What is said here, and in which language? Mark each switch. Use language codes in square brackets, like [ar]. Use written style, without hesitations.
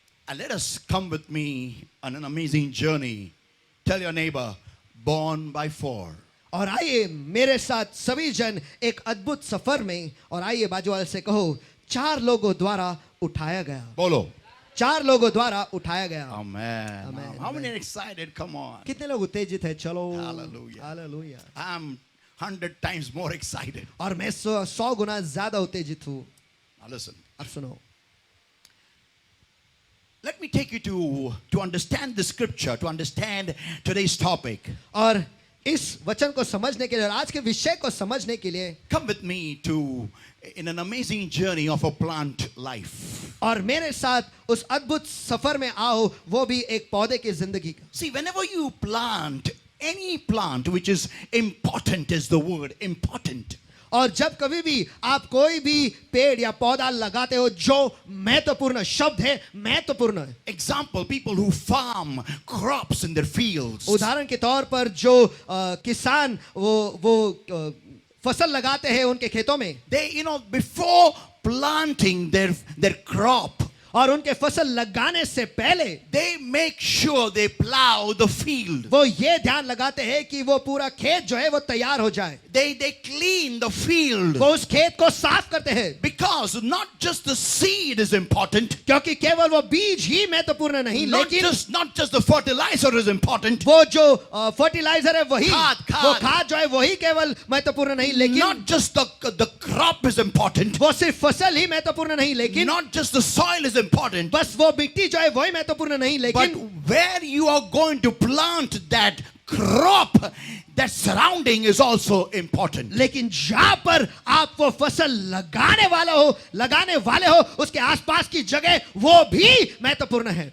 [en] And let us come with me on an amazing journey. Tell your neighbor, born by four. [hi] और आइए मेरे साथ सभी जन एक अद्भुत सफर में, और आइए बाजू वाले से कहो, 4 लोगों द्वारा उठाया गया. Bolo. 4 लोगों द्वारा उठाया गया. [en] Amen. Amen. How many are excited? Come on. [hi] कितने लोग उत्तेजित है? चलो. [en] Hallelujah. [hi] Hallelujah. [en] I'm 100 times more excited. [hi] और मैं 100 गुना ज्यादा उत्तेजित हूँ. [en] Now listen. [hi] अब सुनो. [en] Let me take you to understand the scripture, to understand today's topic. [hi] और इस वचन को समझने के लिए और आज के विषय को समझने के लिए [en] Come with me to in an amazing journey of a plant life. [hi] और मेरे साथ उस अद्भुत सफर में आओ, वो भी एक पौधे की जिंदगी का. [en] See, whenever you plant any plant, which is important, is the word important. [hi] और जब कभी भी आप कोई भी पेड़ या पौधा लगाते हो जो महत्वपूर्ण शब्द है, महत्वपूर्ण है. [en] Example, people who farm crops in their fields. [hi] उदाहरण के तौर पर जो किसान वो फसल लगाते हैं उनके खेतों में, [en] They, before planting their crop, [hi] और उनके फसल लगाने से पहले [en] they make sure they plow the field. [hi] वो ये ध्यान लगाते हैं कि वो पूरा खेत जो है वो तैयार हो जाए. [en] They clean the field. [hi] वो उस खेत को साफ करते हैं, [en] Because not just the seed is important, [hi] क्योंकि केवल वो बीज ही महत्वपूर्ण नहीं, [en] not [hi] लेकिन [en] just the fertilizer is important, [hi] वो जो फर्टिलाइजर है वही, खाद. वो खाद जो है वही केवल महत्वपूर्ण नहीं, लेकिन [en] not just the crop is important, [hi] वो सिर्फ फसल ही महत्वपूर्ण नहीं, लेकिन [en] not just the soil is important, [hi] बस वो मिट्टी जो है वही महत्वपूर्ण नहीं, [en] but [hi] लेकिन [en] where you are going to plant that crop, that surrounding is also important. [hi] लेकिन जहां पर आप वो फसल लगाने वाले हो उसके आसपास की जगह वो भी महत्वपूर्ण है.